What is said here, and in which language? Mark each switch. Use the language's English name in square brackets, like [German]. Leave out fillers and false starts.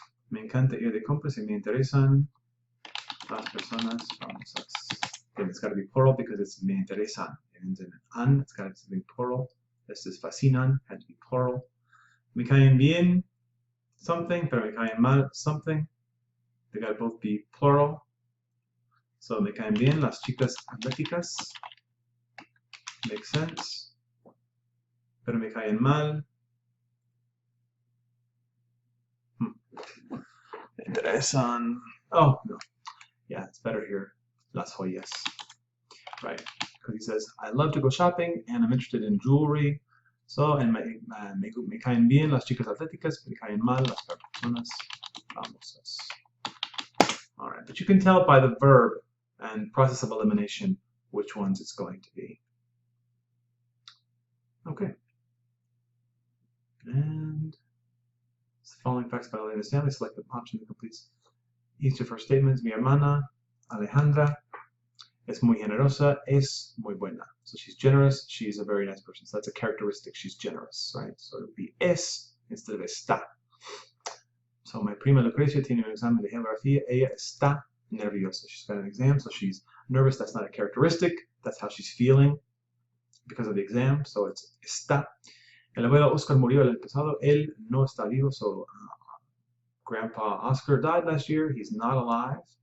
[Spanish] Me encanta ir de compras y me interesan las personas famosas. [English] Again, it's got to be plural because it's [Spanish] me interesan. [English] It ends in an, it's got to be something plural. This is fascinan, had to be plural. [Spanish] Me caen bien [English] something, [Spanish] pero me caen mal [English] something. They got to both be plural. [Spanish] So me caen bien las chicas atléticas. [English] Makes sense. [Spanish] Pero me caen mal. Me interesan. [English] Oh, no. Yeah, it's better here. [Spanish] Las joyas. [English] Right. Because he says, I love to go shopping and I'm interested in jewelry. [Spanish] So, and me caen bien las chicas atléticas, me caen mal las personas famosas. [English] All right, but you can tell by the verb and process of elimination which ones it's going to be. Okay. And the following facts about Elena Stanley. Select the option that completes each of her statements. [Spanish] Mi hermana Alejandra es muy generosa, es muy buena. [English] So she's generous, she's a very nice person. So that's a characteristic, she's generous, right? So it would be es instead of está. [Spanish] So my prima Lucrecia tiene un examen de geografía, ella está nerviosa. [English] She's got an exam, so she's nervous. That's not a characteristic, that's how she's feeling because of the exam, so it's está. [Spanish] El abuelo Oscar murió el año pasado, él no está vivo, [English] so Grandpa Oscar died last year, he's not alive.